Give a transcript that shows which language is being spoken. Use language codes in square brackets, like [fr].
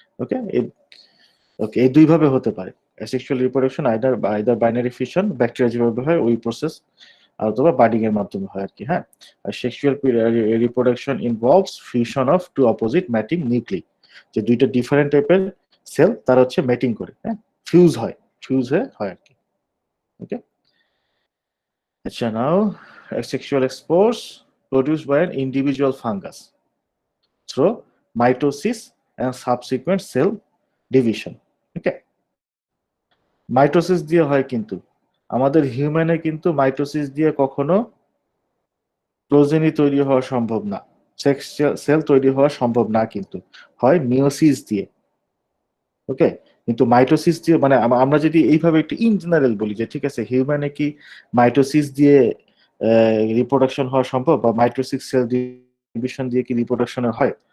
[bn] ওকে, ওকে, এই দুই ভাবে হতে পারে asexual reproduction, either binary fission bacteria যেভাবে হয় ওই প্রসেস, অথবা বাডিং এর মাধ্যমে হয় আর কি। হ্যাঁ, আর [en] sexual reproduction involves fusion of two opposite mating nuclei, [bn] যে দুইটা ডিফারেন্ট টাইপের সেল তারা হচ্ছে ম্যাটিং করে, হ্যাঁ, ফিউজ হয়ে হয় আর কি। [en] okay, [bn] আচ্ছা নাও [en] asexual spores produced by an individual fungus through mitosis and subsequent cell division. [bn] Okay, mitosis দিয়ে হয়, কিন্তু আমাদের হিউম্যানে কিন্তু মাইটোসিস দিয়ে কখনো প্রোজেনি তৈরি হওয়া সম্ভব না, সেল তৈরি হওয়া সম্ভব না, কিন্তু হয় মিওসিস দিয়ে। ওকে, কিন্তু মাইটোসিস দিয়ে, মানে আমরা যদি এইভাবে একটু ইন জেনারেল বলি যে ঠিক আছে হিউম্যানে কি মাইটোসিস দিয়ে রিপ্রোডাকশন হওয়া সম্ভব, বা মাইটোসিস সেল ডিভিশন দিয়ে কি রিপ্রোডাকশন হয়?